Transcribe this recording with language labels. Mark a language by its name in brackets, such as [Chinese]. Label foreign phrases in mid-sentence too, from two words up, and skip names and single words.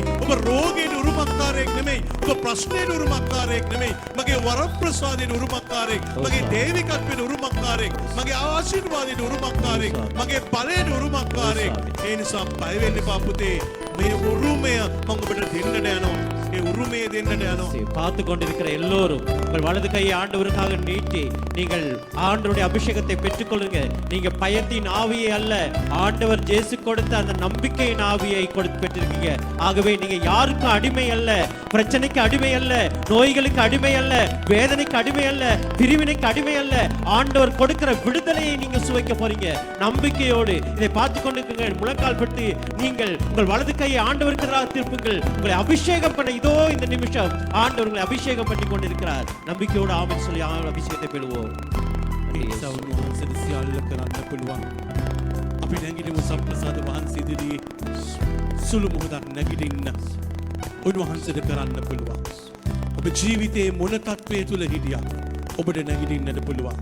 [Sinhala] ඔබ රෝගයට උරුමකාරයෙක් නෙමෙයි. ඔබ ප්‍රශ්නයට උරුමකාරයෙක් නෙමෙයි. මගේ වරප්‍රසාදයට උරුමකාරයෙක්. මගේ දේවිකත්වයට උරුමකාරයෙක්. මගේ ආශිර්වාදයට උරුමකාරයෙක්. මගේ බලයට උරුමකාරයෙක්. ඒ නිසා බය වෙන්න එපා පුතේ. මේ උරුමය මම ඔබට දෙන්නට යනවා. ඒ උරුමය දෙන්නට යනවා. [Tamil] பார்த்து கொண்டிருக்கிற எல்லோரும் உங்கள் வலது கையை ஆண்டவருக்காக நீட்டி நீங்கள் ஆண்டவருடைய அபிஷேகத்தை பெற்றுக்கொள்ளுங்க. நீங்க பயத்தின் ஆவியை அல்ல, ஆண்டவர் இயேசு கொடுத்த அந்த நம்பிக்கையின் ஆவியை கொடுத்து பெற்றிருக்கீங்க. ஆகவே நீங்க யாருக்கும் அடிமை அல்ல, பிரச்சனைக்கு அடிமை அல்ல, நோய்களுக்கு அடிமை அல்ல, வேதனைக்கு அடிமை அல்ல, பிரிவினைக்கு அடிமை அல்ல. ஆண்டவர் கொடுக்கிற விடுதலையை நீங்க சுவைக்க போறீங்க. நம்பிக்கையோடு இதை பார்த்து கொண்டிருக்கீங்க. முழங்கால் பட்டு நீங்கள் உங்கள் வலது கையை ஆண்டவருக்கு திருப்புங்கள். உங்களை அபிஷேகம் பண்ண இதோ இந்த நிமிஷம் ஆண்டவர் உங்களை அபிஷேகம் பண்ணி கொண்டிருக்கிறார். நம்பிக்கையோடு ஆமென் சொல்லி அபிஷேகத்தை பெறுவோம். [Sinhala] ඒ නිසා උන්වහන්සේට සියල්ල කරන්න පුළුවන්. අපි නැගිටිමු සම්ප්‍රසාද වහන්සේ ඉදිරියේ සුළු මොහොතක් නැගිටින්න. උන්වහන්සේට කරන්න පුළුවන්. ඔබ ජීවිතයේ මොන තත්වයේ තුල හිටියත් ඔබට නැගිටින්නට පුළුවන්.